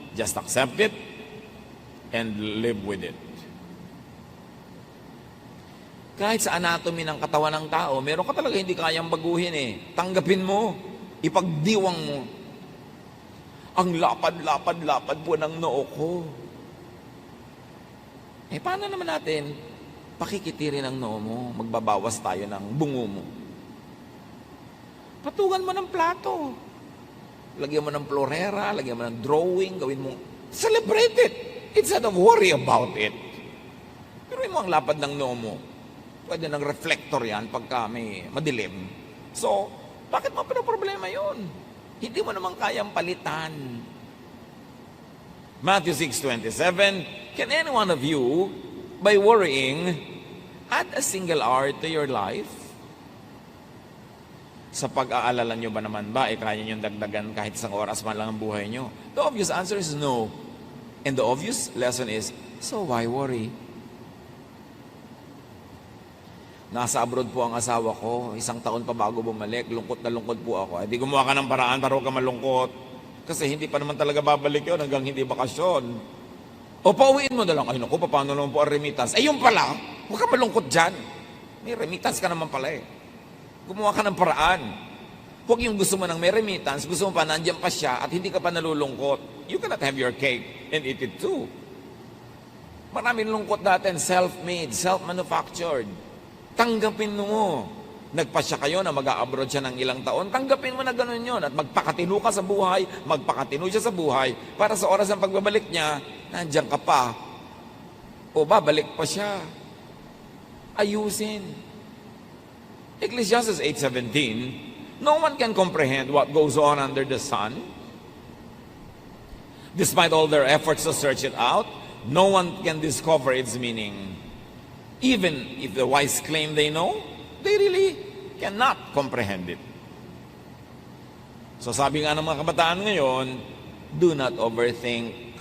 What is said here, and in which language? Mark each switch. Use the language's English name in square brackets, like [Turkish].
[English] Just accept it and live with it. [Filipino] Kahit sa anatomy ng katawan ng tao, meron ka talaga hindi kayang baguhin eh. Tanggapin mo. Ipagdiwang mo. Ang lapad-lapad-lapad po ng noo ko. Eh, paano naman natin pakikitirin ang noo mo? Magbabawas tayo ng bungo mo. Patungan mo ng plato. Lagyan mo ng florera, lagyan mo ng drawing, gawin mo. [English] Celebrate it. Instead of worry about it. [Filipino] Pero mo ang lapad ng noo mo. Pwede ng reflector yan pagka may madilim. So, bakit mo pinaproblema yun? Hindi mo naman kayang palitan. [English] Matthew 6:27, can any one of you, by worrying, add a single hour to your life? [Filipino] Sa pag-aalala nyo ba naman ba, kaya nyo dagdagan kahit isang oras man lang ang buhay nyo? [English] The obvious answer is no. And the obvious lesson is, so why worry? [Filipino] Nasa abroad po ang asawa ko, 1 taon pa bago bumalik, lungkot na lungkot po ako. Hindi gumawa ka ng paraan para huwag ka malungkot. Kasi hindi pa naman talaga babalik yun hanggang hindi bakasyon. O pauwiin mo na lang, ay naku, paano naman po ang remittance? Eh yun pala, huwag ka malungkot dyan. May remittance ka naman pala eh. Gumawa ka ng paraan. Huwag yung gusto mo ng may remittance, gusto mo pa nandiyan pa siya at hindi ka pa nalulungkot. [English] You cannot have your cake and eat it too. [Filipino] Maraming lungkot natin, self-made, self-manufactured. Tanggapin mo. Nagpasya kayo na mag-a-abroad siya ng ilang taon, tanggapin mo na gano'n yun. At magpakatino ka sa buhay, magpakatino siya sa buhay, para sa oras ng pagbabalik niya, nandiyan ka pa. O babalik pa siya. Ayusin. [English] Ecclesiastes 8:17, no one can comprehend what goes on under the sun. Despite all their efforts to search it out, no one can discover its meaning. Even if the wise claim they know, they really cannot comprehend it. [Filipino] So sabi nga ng mga kabataan ngayon, [English] do not overthink.